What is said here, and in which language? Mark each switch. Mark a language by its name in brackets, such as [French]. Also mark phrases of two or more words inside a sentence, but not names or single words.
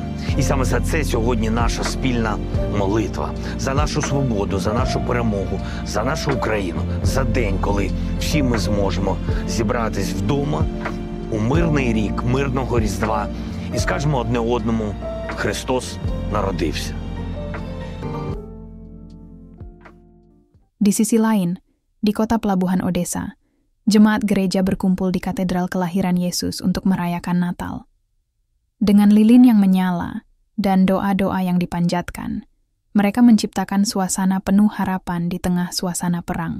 [Ukrainian] І саме за це сьогодні наша спільна молитва. За нашу свободу, за нашу перемогу, за нашу Україну. За день, коли всі ми зможемо зібратись вдома у мирний рік, мирного Різдва і скажемо одне одному: Христос народився. [Indonesian] Di sisi lain, di kota pelabuhan Odessa, jemaat gereja berkumpul di katedral kelahiran Yesus untuk merayakan Natal. Dengan lilin yang menyala dan doa-doa yang dipanjatkan, mereka menciptakan suasana penuh harapan di tengah suasana perang.